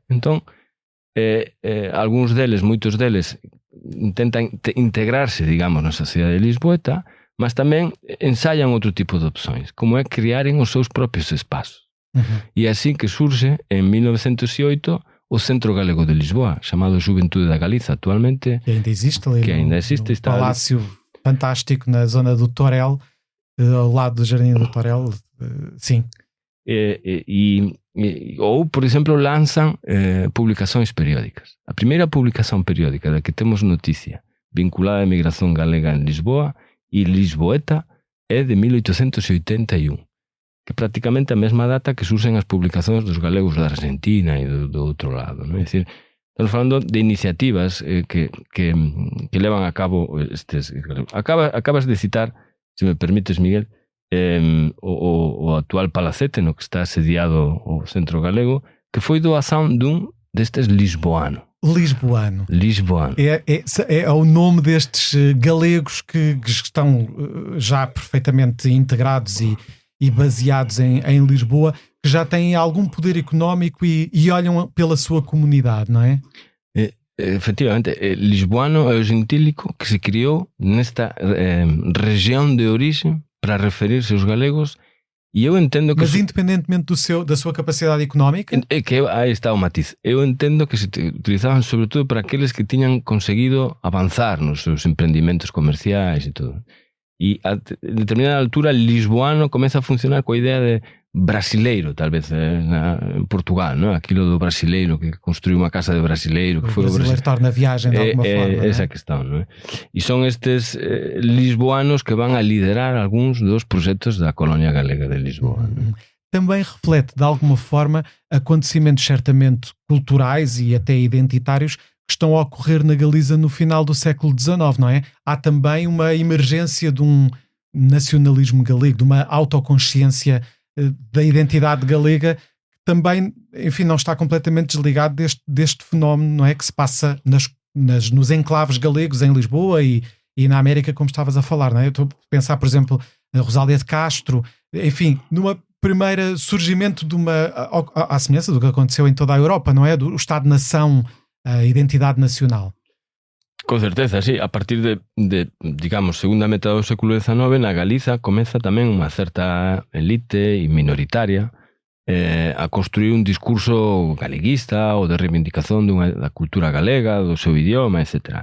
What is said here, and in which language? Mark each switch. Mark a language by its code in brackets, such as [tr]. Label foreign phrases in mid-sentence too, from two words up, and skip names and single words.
[gl] Entón, algúns deles, moitos deles, intentan integrarse, digamos, na sociedade lisboeta, mas tamén ensayan outro tipo de opções, como é criaren os seus propios espazos. E así que surxe, en 1908, o Centro Galego de Lisboa, chamado Xuventude da Galiza, actualmente. [pt] Que ainda existe ali. Que ainda existe. No palácio fantástico na zona do Torel, ao lado do Jardim do Torel, sim. E ou, por exemplo, lanzan publicações periódicas. A primeira publicação periódica da que temos notícia vinculada à migração galega em Lisboa e Lisboeta é de 1881, que é praticamente a mesma data que surgen as publicações dos galegos da Argentina e do outro lado, não é? [gl] Decir, estamos falando de iniciativas que levan a cabo estes. [pt] Acabas de citar, se me permites, Miguel, o actual palacete no que está asediado o Centro Galego, que foi doação destes lisboano. É o nome destes galegos que estão já perfeitamente integrados e baseados em Lisboa, que já têm algum poder económico e olham pela sua comunidade, não é? Efectivamente, lisboano é o gentílico que se criou nesta região de origem para referir-se aos galegos, e eu entendo que... Mas independentemente da sua capacidade económica? É que aí está o matiz. [gl] Eu entendo que se utilizaban sobretudo para aqueles que tiñan conseguido avanzar nos seus empreendimentos comerciais e todo. E a determinada altura lisboano comeza a funcionar coa idea de brasileiro, tal vez, en Portugal, ¿no? Aquilo do brasileiro que construiu unha casa de brasileiro, que [pt] o brasileiro torna a viagem de alguma forma, [gl] esa questão, non é? E son estes lisboanos que van a liderar algúns dos proxectos da colonia galega de Lisboa. [pt] Também reflete de alguma forma acontecimentos certamente culturais e até identitários que estão a ocorrer na Galiza no final do século XIX, não é? Há também uma emergência de um nacionalismo galego, de uma autoconsciência da identidade galega, que também, enfim, não está completamente desligado deste fenómeno, não é? Que se passa nos enclaves galegos em Lisboa e na América, como estavas a falar, não é? Eu estou a pensar, por exemplo, a Rosália de Castro, enfim, numa primeira surgimento de à semelhança do que aconteceu em toda a Europa, não é? Do Estado-nação, a identidade nacional. [gl] Con certeza, sí. A partir de digamos, segunda metade do século XIX, na Galiza comeza tamén unha certa elite e minoritaria a construir un discurso galeguista ou de reivindicación da cultura galega, do seu idioma, etc.